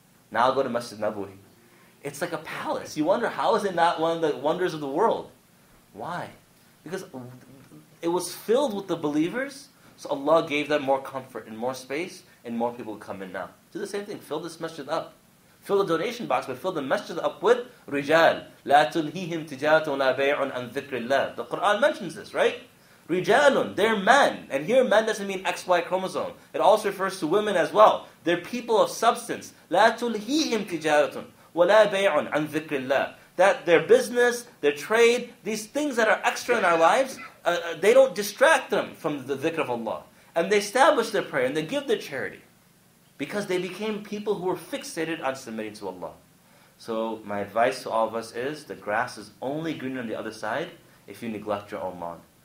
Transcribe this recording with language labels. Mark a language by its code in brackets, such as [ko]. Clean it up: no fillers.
[en] Now go to Masjid Nabawi. It's like a palace. You wonder, how is it not one of the wonders of the world? Why? Because it was filled with the believers, so Allah gave them more comfort and more space, and more people would come in now. Do the same thing. Fill this masjid up. Fill the donation box, but fill the masjid up with rijal. [ar] لا تلهيهم تجارة ولا بيع عن ذكر الله. [en] The Quran mentions this, right? Rijalun, they're men. And here men doesn't mean XY chromosome. It also refers to women as well. They're people of substance. [ar] لا تلهيهم تجارة ولا بيع عن ذكر الله. [en] That their business, their trade, these things that are extra in our lives, they don't distract them from the dhikr of Allah. And they establish their prayer and they give their charity. Because they became people who were fixated on submitting to Allah. So my advice to all of us is, the grass is only greener on the other side if you neglect your own lawn.